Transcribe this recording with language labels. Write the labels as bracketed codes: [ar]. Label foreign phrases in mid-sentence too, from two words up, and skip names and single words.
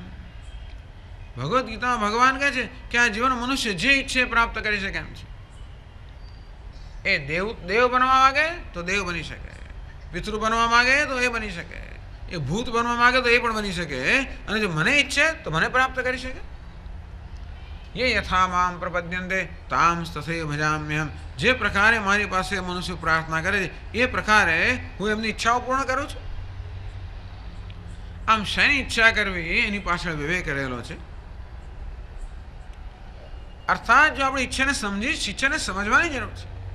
[gu] ભગવદ્ ગીતામાં ભગવાન કહે છે કે આ જીવન મનુષ્ય જે ઈચ્છે પ્રાપ્ત કરી શકે એમ છે. એ દેવ બનવા માંગે તો દેવ બની શકે, પિતૃ બનવા માંગે તો એ બની શકે, એ ભૂત બનવા માંગે તો એ પણ બની શકે, અને જો મને ઈચ્છે તો મને પ્રાપ્ત કરી શકે. [sa] ये यथा माम प्रपद्यन्ते ताम तथैव भजाम्यहम. [gu] જે પ્રકારે મારી પાસે મનુષ્ય પ્રાર્થના કરે છે એ પ્રકારે હું એમની ઈચ્છાઓ પૂર્ણ કરું છું. આમ શેની ઈચ્છા કરવી એની પાછળ વિવેક રહેલો છે. અર્થાત જો આપણે ઈચ્છાને ઈચ્છાને સમજવાની જરૂર છે.